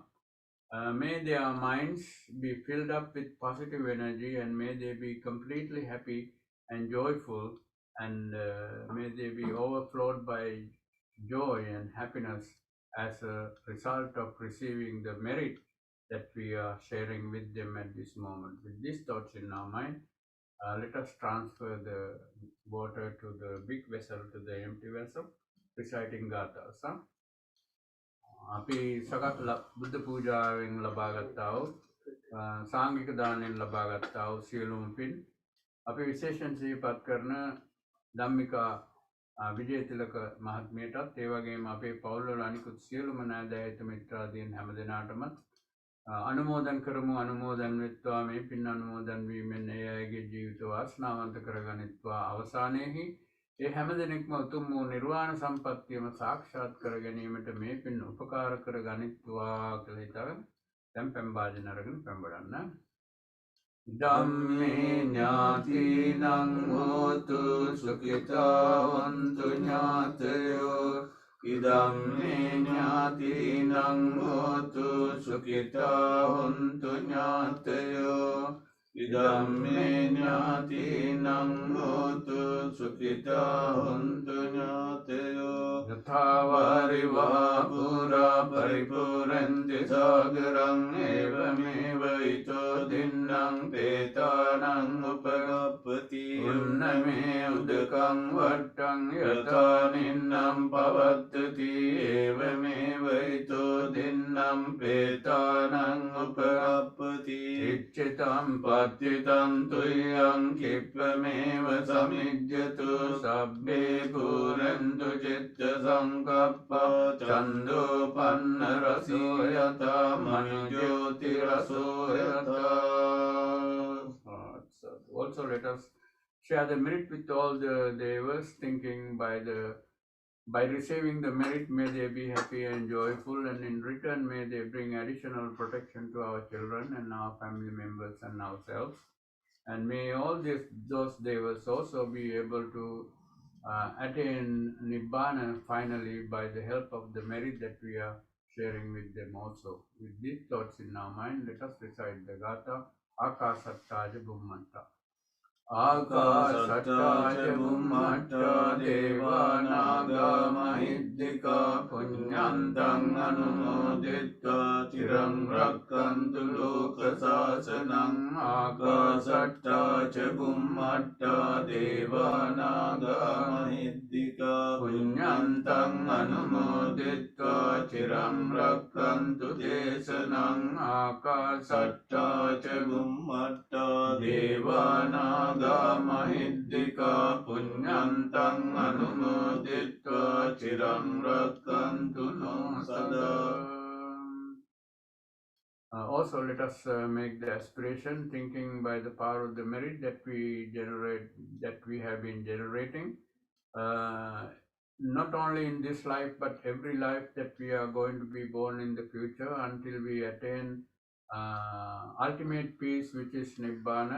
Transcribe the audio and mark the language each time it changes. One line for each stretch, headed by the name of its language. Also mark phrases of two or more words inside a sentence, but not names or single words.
English: May their minds be filled up with positive energy, and may they be completely happy and joyful, and may they be overflowed by joy and happiness as a result of receiving the merit that we are sharing with them at this moment. With these thoughts in our mind, let us transfer the water to the big vessel, to the empty vessel, reciting gathas.
Sinhala: අපි සකත් බුද්ධ පූජාවෙන් ලබාගත්තා වූ සාංගික දානයෙන් ලබාගත්තා වූ සියලුම පින් අපි විශේෂයෙන් සිහිපත් කරන ධම්මිකා විජයතිලක මහත්මියටත් ඒ වගේම අපේ පවුල්වල අනිකුත් සියලුම නෑදෑහිත මිත්‍රාදීන් හැමදෙනාටම අනුමෝදන් කරමු. අනුමෝදන් වෙත්වා මේ පින් අනුමෝදන් වීමෙන් ඒ අයගේ ජීවිත වාසනාවන්ත කරගනිත්වා. අවසානයේහි ඒ හැම දෙනෙක්ම උතුම් වූ නිර්වාණ සම්පත්තියම සාක්ෂාත් කර ගැනීමට මේ පින් උපකාර කර ගනිත්වා කියලා හිතාගෙන දැන් පෙම් වාදන අරගෙන පෙම් වඩන්න.
Pali: ධම්මේ ඥාතිනං හෝතු සුඛිතා හොන්තු ඥාතයෝ ඉදම්මේ ඥාතිනං හෝතු සුඛිතා හොන්තු ඥාතයෝ ඉදම්මේ ඥාතිනං හෝතු සුඛිතා හොන්තු ඥාතයෝ යථාවාරිවා පුරා පරිපූර්ණන්ති සාගරං ඒවමේව ඊතෝ දින්නම් පේතානං උපගප්පති උන්නමේ උදකං වට්ටං යථා නින්නම් පවත්තති ඒවමේව ඊතෝ දින්නම් පේතානං උපගප්පති ඉච්ඡිතං පත්තිතං තුයං කිප්පමේව සමිජ්ජතු සබ්බේ පුරන්තු චිත්ත සංකප්පා චන්දෝ පන්න රසෝ යතා මනුජ්‍යෝති රසෝ යතා.
English: Also let us share the merit with all the devas, thinking by receiving the merit, may they be happy and joyful, and in return may they bring additional protection to our children and our family members and ourselves. And may all those devas also be able to attain Nibbana finally by the help of the merit that we are sharing with them also. With these thoughts in our mind, let us recite the Gatha Akasattaja Bhummanta.
Pali: ආකාසට්ටා ච බුම්මට්ටා දේවා නාග මහිද්దికා පුඤ්ඤන්තං අනුමෝදිත්වා චිරං රක්ඛන්තු ලෝක සාසනං ආකාසට්ටා ච බුම්මට්ටා දේවා නාග මහිද්దికා පුඤ්ඤන්තං අනුමෝදිත්වා චිරං රක්ඛන්තු දේශනං ආකාසට්ටා ච බුම්මට්ටා දේවා නාග මහිද්దికා පුඤ්ඤන්තං අනුමෝදිත්වා චිරං රක්ඛන්තු නෝ සදා.
English: Also, let us make the aspiration, thinking by the power of the merit that we have been generating, not only in this life but every life that we are going to be born in the future until we attain ultimate peace, which is Nibbana.